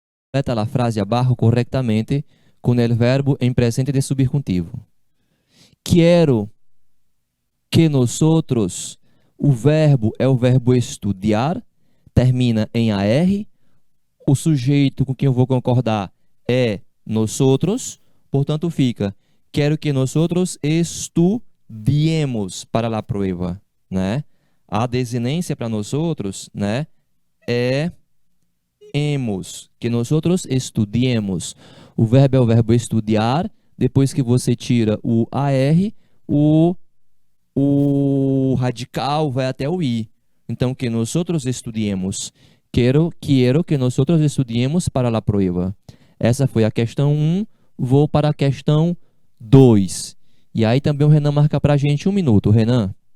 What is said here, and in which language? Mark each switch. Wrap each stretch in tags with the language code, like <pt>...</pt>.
<es>Completa a frase abajo correctamente con el verbo en presente de subjuntivo.</es> <pt>Quero que nosotros, o verbo é o verbo estudiar, termina em AR, o sujeito com quem eu vou concordar é nosotros, portanto fica, quero que nosotros estudiemos para a prueba, né? A desinência para nosotros, né, é hemos, que nosotros estudiemos. O verbo é o verbo estudar, depois que você tira o AR, o radical vai até o I. Então, que nosotros estudiemos.</pt> <es>Quiero que nosotros estudiemos para a prueba.</es> <pt>Essa foi a questão 1. Vou para a questão 2. E aí também o Renan marca para a gente 1 minuto. Renan.</pt>